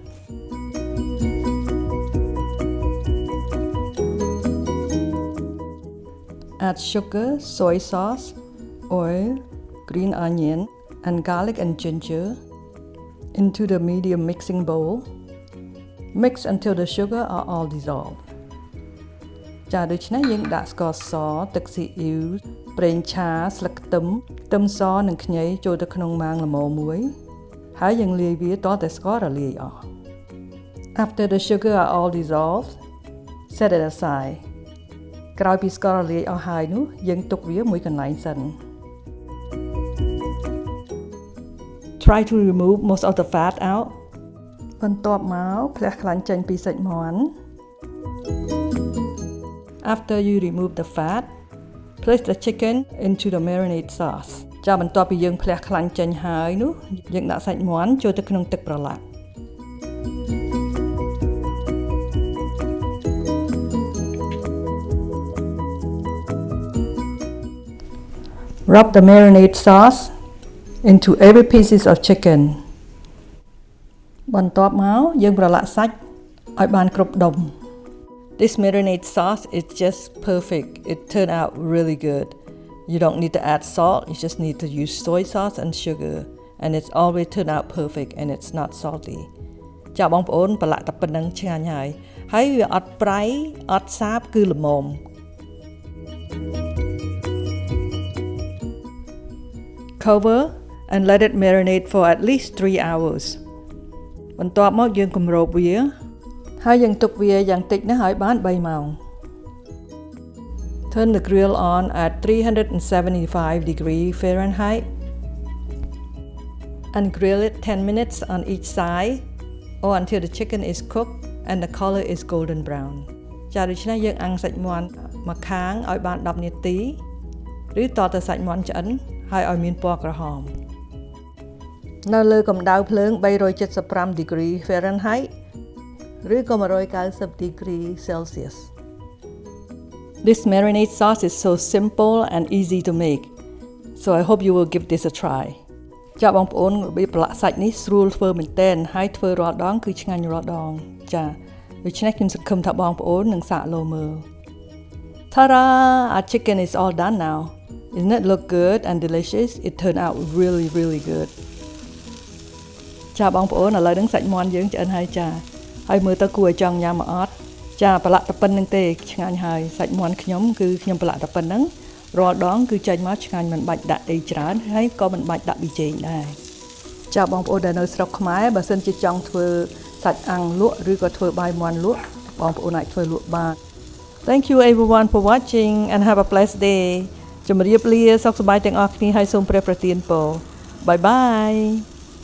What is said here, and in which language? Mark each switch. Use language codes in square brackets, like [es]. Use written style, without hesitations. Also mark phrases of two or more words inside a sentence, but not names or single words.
[en] Add sugar, soy sauce, oil, green onion and garlic and ginger into the medium mixing bowl. Mix until the sugar are all dissolved. [km] ចាដូច្នេះយើងដាក់ស្ករសទឹកស៊ីអ៊ីវប្រេងឆាស្លឹកខ្ទឹមខ្ទឹមសនិងខ្ញីចូលទៅក្នុងម៉ាងល្មមមួយហើយយើងលាយវាតតែស្កររលាយអស់ [en] After the sugar are all dissolved set it aside [km] ក្រោយពីស្កររលាយអស់ហើយនោះយើងទុកវាមួយកន្លែងសិន [en] Try to remove most of the fat out [km] បន្ទាប់មកផ្លះខ្លាញ់ចេញពីសាច់មាន់ [en] After you remove the fat, place the chicken into the marinade sauce. [km] ចាបន្ទាប់ពីយើងផ្លះខ្លាញ់ចេញហើយនោះយើងដាក់សាច់មាន់ចូលទៅក្នុងទឹកប្រឡាក់ [en] Rub the marinade sauce into every pieces of chicken. [km] បន្ទាប់មកយើងប្រឡាក់សាច់ឲ្យបានគ្រប់ដុំ [en] This marinade sauce is just perfect. It turned out really good. You don't need to add salt. You just need to use soy sauce and sugar. And it's always turned out perfect and it's not salty. [km] ចាបងប្អូនប្រឡាក់តែប៉ុណ្្នឹងឆ្ងាញ់ហើយវាអត់ប្រៃអត់សាបគឺល្មម [en] Cover and let it marinate for at least 3 hours. [km] បន្ទាប់មកយើងគម្របវាហើយយើងទុកវាយ៉ាងតិចណាស់ឲ្យបាន3ម៉ោង [en] Turn the grill on at 375 degree Fahrenheit and grill it 10 minutes on each side or until the chicken is cooked and the color is golden brown [km] ចាដូច្នេះយើងអាំងសាច់មាន់មកខាងឲ្យបាន10នាទីឬតទៅសាច់មាន់ឆ្អិនហើយឲ្យមានពណ៌ក្រហមនៅលើកម្ដៅភ្លើង375 [en] degree Fahrenheit [km] ឬក៏190 [en] degree Celsius. This marinade sauce is so simple and easy to make. So I hope you will give this a try. [km] ចាបងប្អូនរបៀបប្រឡាក់សាច់នេះស្រួលធ្វើមែនទែនហើយធ្វើរាល់ដងគឺឆ្ងាញ់រាល់ដងចាដូច្នេះខ្ញុំសង្ឃឹមថាបងប្អូននឹងសាកលោមើល Ta-da! [en] Our chicken is all done now. Isn't it look good and delicious? It turned out really good. [km] ចាបងប្អូនឥឡូវនឹងសាច់មាន់យើងឆ្អិនហើយចាហើយមើលទៅគួរឲ្យចង់ញ៉ាំមកអត់ចាប្រឡាក់តែប៉ុណ្្នឹងទេ ឆ្ងាញ់ហើយសាច់មាន់ខ្ញុំគឺខ្ញុំប្រឡាក់តែប៉ុណ្្នឹងរាល់ដងគឺចេញមកឆ្ងាញ់មិនបាច់ដាក់អីច្រើនហើយក៏មិនបាច់ដាក់ប៊ីចេងដែរចាបងប្អូនដែលនៅស្រុកខ្មែរបើសិនជាចង់ធ្វើសាច់អាំងលក់ឬក៏ធ្វើបាយមាន់លក់បងប្អូនអាចធ្វើលក់បាន [en] Thank you everyone for watching and have a blessed day [km] ជម្រាបលាសុខសប្បាយទាំងអស់គ្នាហើយសូមព្រះប្រទានពរ [en] Bye bye